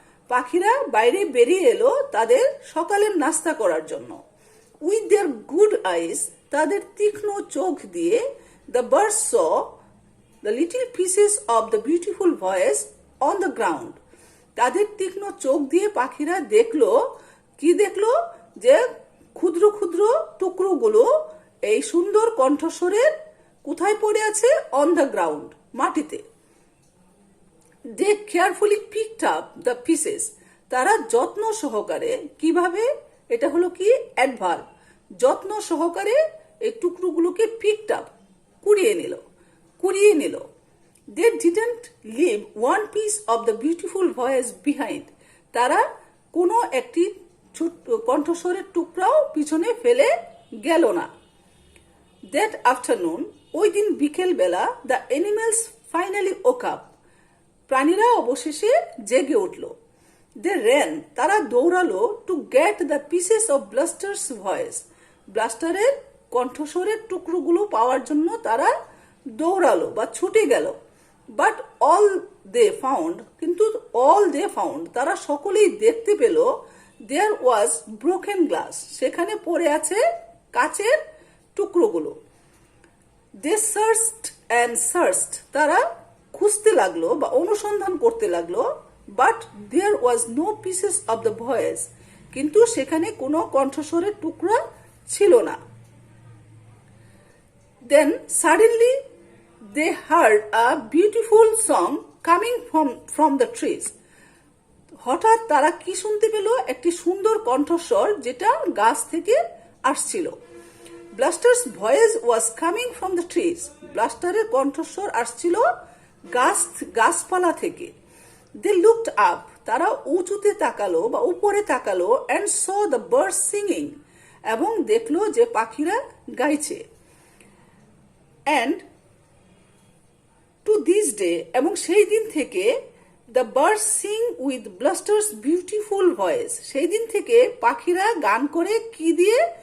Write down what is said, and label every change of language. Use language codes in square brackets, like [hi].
[bn] পাখিরা বাইরে বেরিয়ে এলো তাদের সকালের নাস্তা করার জন্য. [en] with their good eyes [bn] তাদের তীক্ষ্ণ চোখ দিয়ে, [en] the birds saw the little pieces of the beautiful voice on the ground. [bn] তাদের তীক্ষ্ণ চোখ দিয়ে পাখিরা দেখলো, কি দেখলো, যে ক্ষুদ্র ক্ষুদ্র টুকরোগুলো এই সুন্দর কণ্ঠস্বরের কোথায় পড়ে আছে, [en] on the ground, [bn] মাটিতে. [en] They carefully picked up the pieces. [bn] তারা যত্ন সহকারে, কিভাবে, এটা হলো কি অ্যাডভার্ব, যত্ন সহকারে এই টুকরোগুলোকে [en] picked up [bn] কুড়িয়ে নিল. [en] They didn't leave one piece of the beautiful voice behind. [bn] তারা কোনো একটি কণ্ঠস্বরের টুকরাও পিছনে ফেলে গেল না. [en] That afternoon, [bn] ওই দিন বিকেল বেলা, [en] the animals finally woke up. [bn] প্রাণীরা অবশেষে জেগে উঠল. [en] They ran. [bn] তারা দৌড়ালো [en] to get the pieces of Bluster's voice. [bn] ব্লাস্টারের কণ্ঠস্বরের টুকরোগুলো পাওয়ার জন্য তারা দৌড়ালো বা ছুটে গেল. [en] But all they found. [bn] কিন্তু [en] all they found [bn] তারা সকলেই দেখতে পেল, [en] There was broken glass. [bn] সেখানে পড়ে আছে কাচের টুকরোগুলো. [en] They searched and searched. [bn] তারা খুঁজতে লাগলো বা অনুসন্ধান করতে লাগলো. [en] But there was no pieces of the voice. [bn] কিন্তু সেখানে কোনো কণ্ঠস্বরের টুকরা ছিল না. [en] Then suddenly they heard a beautiful song coming from the trees. [bn] হঠাৎ তারা কি শুনতে পেল, একটি সুন্দর কণ্ঠস্বর যেটা গাছ থেকে আসছিল. [en] Bluster's voice was coming from the trees. [bn] ব্লাস্টারের কণ্ঠস্বর আসছিল গাছপালা থেকে. [en] They looked up. [bn] তারা উঁচুতে তাকালো বা উপরে তাকালো, [en] and saw the birds singing. [bn] এবং দেখলো যে পাখিরা গাইছে. [en] And to this day, [bn] এবং সেই দিন থেকে, [en] the birds sing with Bluster's beautiful voice. [bn] সেই দিন থেকে পাখিরা গান করে কি দিয়ে,